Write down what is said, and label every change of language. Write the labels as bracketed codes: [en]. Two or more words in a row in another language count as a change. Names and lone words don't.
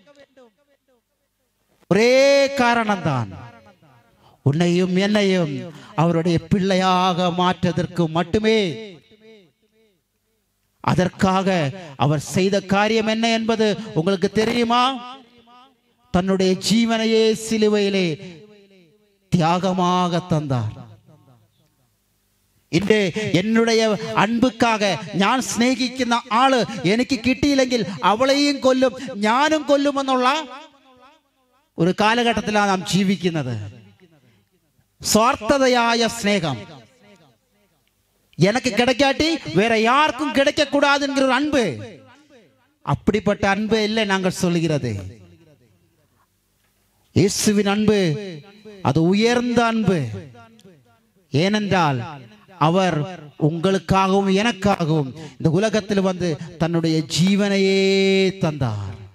[ta] ஒரே காரணம்தான், உன்னையும் என்னையும் அவருடைய பிள்ளையாக மாற்றதற்கு மட்டுமே. அதற்காக அவர் செய்த காரியம் என்ன என்பது உங்களுக்கு தெரியுமா? தன்னுடைய ஜீவனையே சிலுவையிலே தியாகமாக தந்தார். [ml] ഇന്റെ [ta] என்னுடைய அன்புக்காக [ml] ഞാൻ സ്നേഹിക്കുന്ന ആള് എനിക്ക് കിട്ടിയില്ലെങ്കിൽ അവളെയും കൊല്ലും ഞാനും കൊല്ലുമെന്നുള്ള ഒരു കാലഘട്ടത്തിലാണ് നാം ജീവിക്കുന്നത്. സ്വാർത്ഥതയായ സ്നേഹം, [ta] எனக்கு கிடைக்காட்டி வேற யாருக்கும் கிடைக்க கூடாதுங்கிற ஒரு அன்பு. அப்படிப்பட்ட அன்பு இல்லை நாங்கள் சொல்லுகிறது. இயேசுவின் அன்பு அது உயர்ந்த அன்பு. ஏனென்றால் அவர் உங்களுக்காகவும் எனக்காகவும் இந்த உலகத்தில் வந்து தன்னுடைய ஜீவனையே தந்தார்.